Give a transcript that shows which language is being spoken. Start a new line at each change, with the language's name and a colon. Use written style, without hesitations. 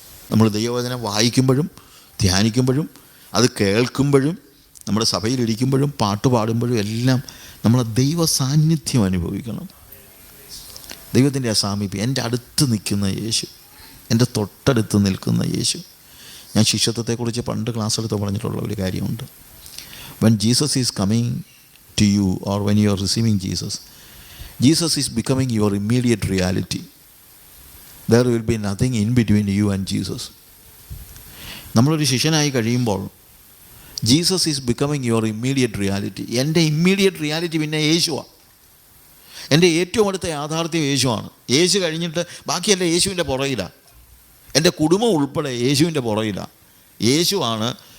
Malayalam: നമ്മൾ ദൈവവചനം വായിക്കുമ്പോഴും ധ്യാനിക്കുമ്പോഴും അത് കേൾക്കുമ്പോഴും നമ്മുടെ സഭയിലിരിക്കുമ്പോഴും പാട്ട് പാടുമ്പോഴും എല്ലാം നമ്മൾ ദൈവ സാന്നിധ്യം അനുഭവിക്കണം. ദൈവത്തിൻ്റെ ആ സാമീപ്യം. എൻ്റെ അടുത്ത് നിൽക്കുന്ന യേശു, എൻ്റെ തൊട്ടടുത്ത് നിൽക്കുന്ന യേശു. ഞാൻ ശിഷ്യത്വത്തെക്കുറിച്ച് പണ്ട് ക്ലാസ് എടുത്ത് പറഞ്ഞിട്ടുള്ള ഒരു കാര്യമുണ്ട്.
English: When Jesus is coming to you or when you are receiving Jesus, Jesus is becoming your immediate reality. There will be nothing in between you and Jesus.
Malayalam: നമ്മളൊരു ശിഷ്യനായി കഴിയുമ്പോൾ
English: Jesus is becoming your immediate reality.
Malayalam: എൻ്റെ immediate reality പിന്നെ യേശുവാണ്. എൻ്റെ ഏറ്റവും അടുത്ത യാഥാർത്ഥ്യം യേശുവാണ്. യേശു കഴിഞ്ഞിട്ട് ബാക്കിയല്ല യേശുവിൻ്റെ പുറകിലാണ്. എൻ്റെ കുടുംബം ഉൾപ്പെടെ യേശുവിൻ്റെ പുറകിലാണ്. യേശുവാണ്.